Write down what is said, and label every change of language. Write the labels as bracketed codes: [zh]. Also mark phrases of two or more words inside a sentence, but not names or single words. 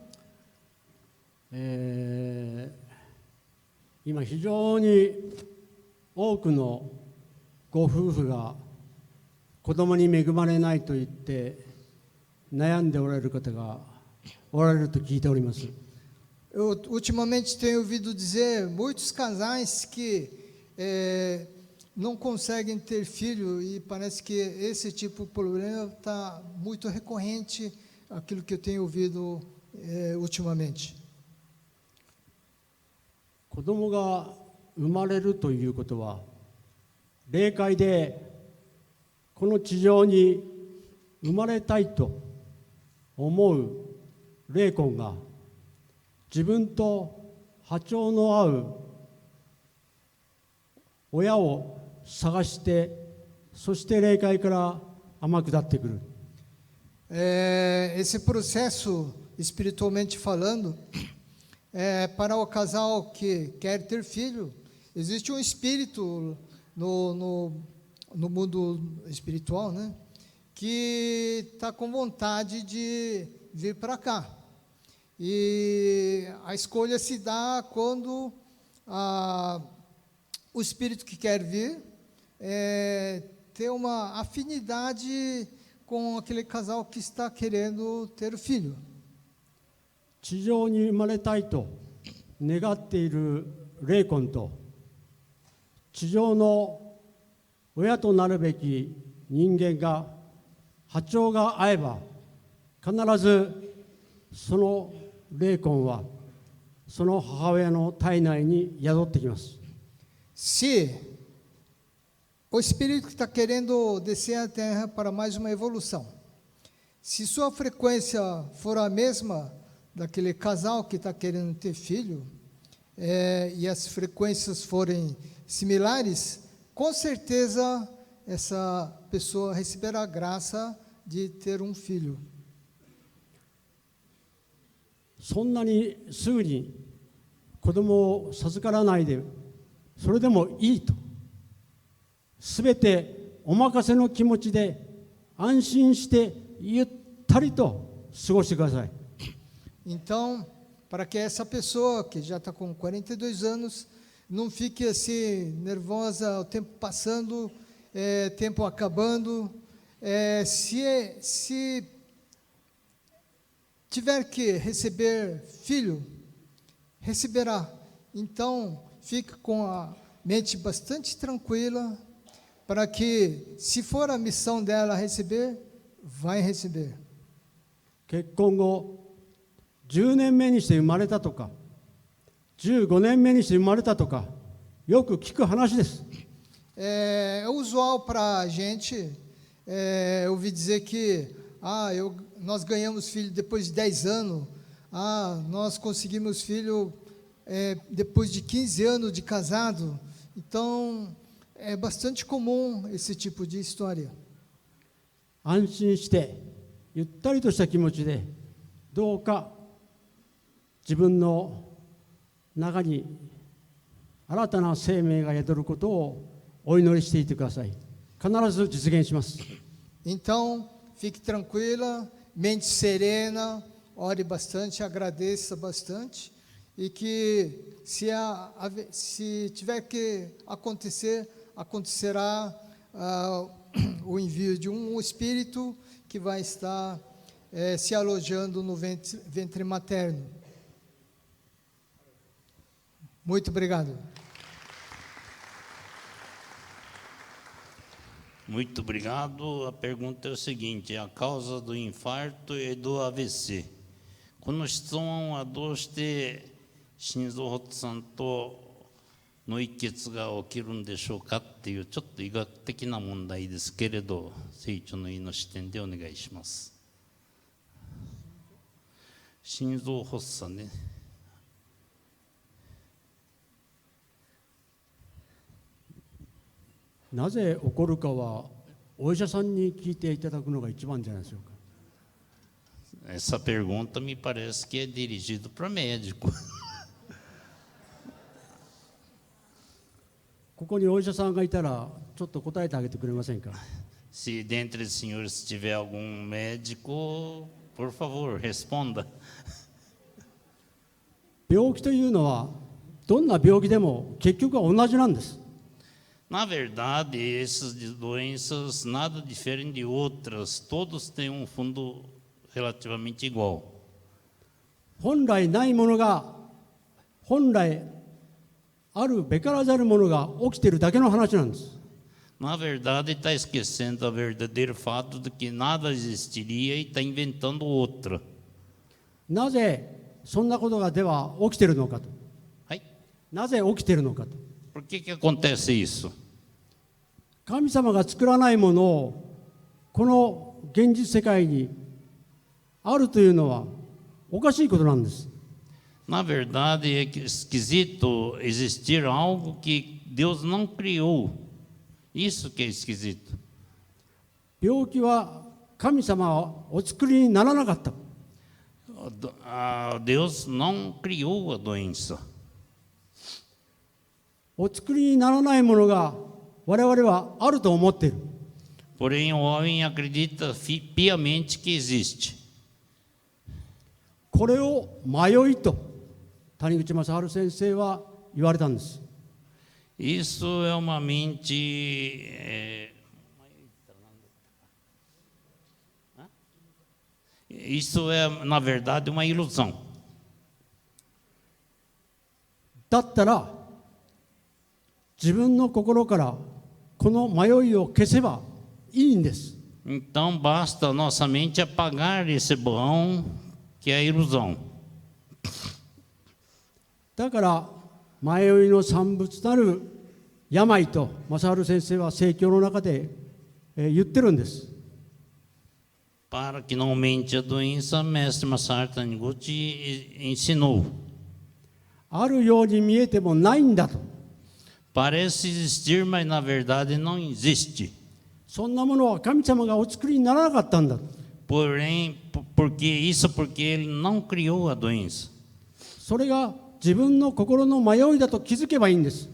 [ja] 今非常に多くのご夫婦が子供に恵まれないと言って悩んでおられる方がおられると聞いております。 [pt] Eu ultimamente tenho ouvido dizer muitos casais que não conseguem ter filho e parece que esse tipo de problema está muito recorrente, aquilo que eu tenho ouvido ultimamente. [ja] 子供が生まれるということは霊界でこの地上に生まれたいと思う霊魂が自分と波長の合う親を探してそして霊界から天下ってくる。 [pt] Esse processo, espiritualmente falando, para o casal que quer ter filho, existe um espírito no mundo espiritual, né, que está com vontade de vir para cá. E a escolha se dá quando o espírito que quer vir tem uma afinidade com aquele casal que está querendo ter o filho. [ja] 地上に生まれたいと願っている霊魂と地上の親となるべき人間が波長が合えば必ずその霊魂はその母親の体内に宿ってきます。 [pt] Se o espírito que está querendo descer à Terra para mais uma evolução, se sua frequência for a mesma daquele casal que está querendo ter filho, e as frequências forem similares, com certeza essa pessoa receberá a graça de ter um filho. [ja] そんなにすぐに子供を授からないで、それでもいいと、すべてお任せの気持ちで安心してゆったりと過ごしてください。 [pt] Então, para que essa pessoa que já está com 42 anos não fique assim nervosa, o tempo passando, tempo acabando, se tiver que receber filho, receberá. Então, fique com a mente bastante tranquila, para que, se for a missão dela receber, vai receber. [ja] 結婚後10年目にして生まれたとか15年目にして生まれたとかよく聞く話です。 [pt] É usual para a gente ouvir dizer que nós ganhamos filho depois de 10 anos, nós conseguimos filho depois de 15 anos de casado. Então, é bastante comum esse tipo de história. [ja] 安心してゆったりとした気持ちでどうか自分の中に新たな生命が宿ることをお祈りしていてください。必ず実現します。 [pt] Então, fique tranquila, mente serena, ore bastante, agradeça bastante, e que se tiver que acontecer, acontecerá o envio de um espírito que vai estar se alojando no ventre materno. Muito obrigado. Muito obrigado. A pergunta é o seguinte: a causa do infarto e do AVC. [ja] この質問はどうして心臓発作と脳一血が起きるんでしょうかっていうちょっと医学的な問題ですけれど、聖書の意の視点でお願いします。心臓発作ね。なぜ起こるかはお医者さんに聞いていただくのが一番じゃないでしょうか。 [pt] Essa pergunta me parece que é dirigida para médico. [ja] ここにお医者さんがいたらちょっと答えてあげてくれませんか。 [pt] Se dentre os senhores tiver algum médico, por favor, responda. [ja] 病気というのはどんな病気でも結局は同じなんです。 [pt] Na verdade, essas doenças nada diferem de outras, todos têm um fundo relativamente igual. [ja] 本来ないものが本来あるべからざるものが起きているだけの話なんです。 [pt] Na verdade, está esquecendo o verdadeiro fato de que nada existiria e está inventando outra. [ja] なぜそんなことがでは起きているのかと。 Ai, なぜ起きているのかと。 [pt] por que acontece isso? [ja] 神様が作らないものをこの現実世界にあるというのはおかしいことなんです。 [pt] Na verdade, é esquisito existir algo que Deus não criou. Isso que é esquisito. [ja] 病気は神様はお作りにならなかった。 [pt] Deus não criou a doença. [ja] お作りにならないものが我々はあると思っている。 [pt] Porém, o homem acredita piamente que existe. [ja] これを迷いと谷口正治先生は言われたんです。 [pt] Isso é uma mente. Isso é, na verdade, uma ilusão. [ja] だったら自分の心からこの迷いを消せばいいんです。 [pt] Então, basta a nossa mente apagar esse borrão que é a ilusão. [ja] だから迷いの産物なる病と正治先生は聖教の中で言ってるんです。 [pt] Para que não aumente a doença, mestre Masaru Taniguchi ensinou. [ja] あるように見えてもないんだと。 [pt] Parece existir, mas na verdade não existe. [ja] そんなものは神様がお作りにならなかったんだ。 [pt] Porém, porque ele não criou a doença. [ja] それが自分の心の迷いだと気づけばいいんです。